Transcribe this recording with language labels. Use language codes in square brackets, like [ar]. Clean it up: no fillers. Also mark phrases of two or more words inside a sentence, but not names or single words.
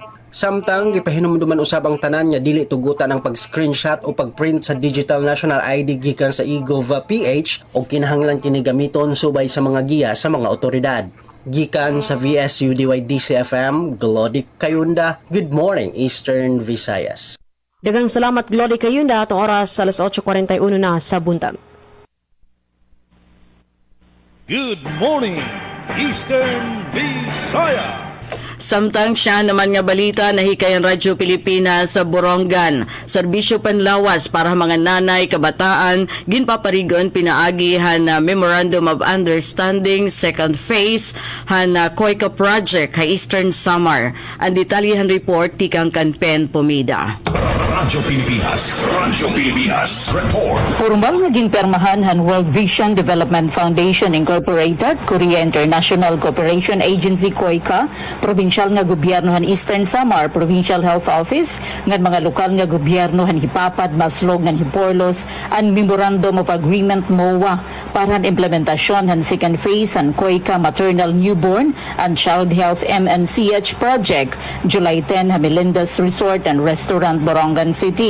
[ceb] Samtang gipahinumduman usab ang tanan nga dili tugutan ang pag-screenshot o pag-print sa digital national ID gikan sa eGov.ph o kinahanglan kini gamiton subay sa mga giya sa mga otoridad. Gikan sa VSU DYDC-FM, Glody Kayunda. [en] Good morning, Eastern Visayas. [ceb] Daghang salamat Glody Kayunda atong oras alas 8:41 na sa buntag. [en] Good morning, Eastern Visayas. [ceb] Samtang siya naman nga balita nahikayan Radyo Pilipinas sa Borongan. [war] Serbisyo panlawas para mga nanay, kabataan, ginpaparigon pinaagihan na [en] Memorandum of Understanding second phase [war] na COICA project kay Eastern Samar. Ang detalyehan report tikang Kanpen Pomida. Radyo Pilipinas report. Formal nga ginpermahan han World Vision Development Foundation Incorporated, Korea International Cooperation Agency COICA, provincial nga gobyerno han Eastern Samar Provincial Health Office, ngan mga lokal nga gobyerno han Hipapad, Maslog, ngan Hiporlos, ang [en] Memorandum of Agreement MOA [war] para han implementasyon han [en] second phase [war] han COICA Maternal Newborn and Child Health MNCH project, July 10 ha Melinda's Resort and Restaurant, Borongan City.